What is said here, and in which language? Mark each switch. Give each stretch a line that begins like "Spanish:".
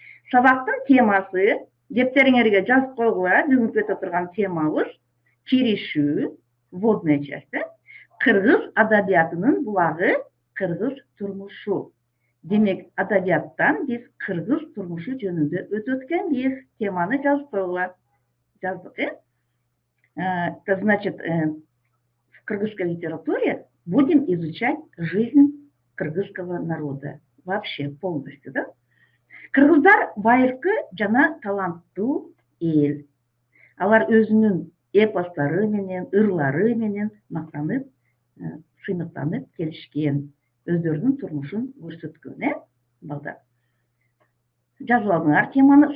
Kyrgyz: Сабактын темасы дептериңерге жазып койгула. Бүгүнкү өтө турган темабыз киришүү,
Russian: вводная часть,
Kyrgyz: кыргыз адабиятынын булагы, кыргыз турмушу. Демек, адабияттан биз кыргыз турмушу жөнүндө өтөт экенбиз. Теманы жазып койгула.
Russian: Жаздык, это значит, в кыргызской литературе будем изучать жизнь кыргызского народа. Вообще полностью, да?
Kyrgyz: Кыргыздар байыркы жана таланттуу эл. Алар өзүнүн эпостары менен, ырлары менен мактанып, сыймыктанып келишкен. Өздөрүнүн турмушун көрсөткөн, балдар. Жазып алдыңар теманы.